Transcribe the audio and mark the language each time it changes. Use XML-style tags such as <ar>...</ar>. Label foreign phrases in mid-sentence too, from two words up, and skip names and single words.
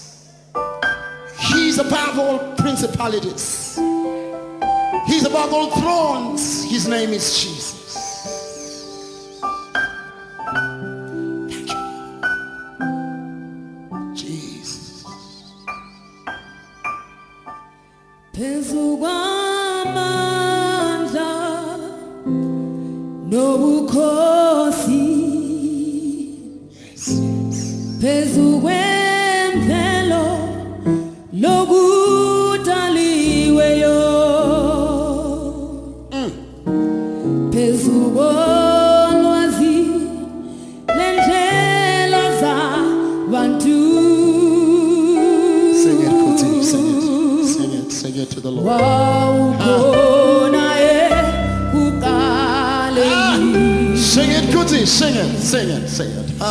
<en>He's above all principalities. He's above all thrones. His name is Jesus. Thank you, Jesus.</en> <zu>Pezugamandla nobukhosi phezukwemvelo lokudaliweyo phezukolwazi lendlela zabantu.</zu> <en>Sing it, Kuti, sing it, sing it, sing it to the Lord. Sing it, Kuti, sing it, sing it, sing it.</en>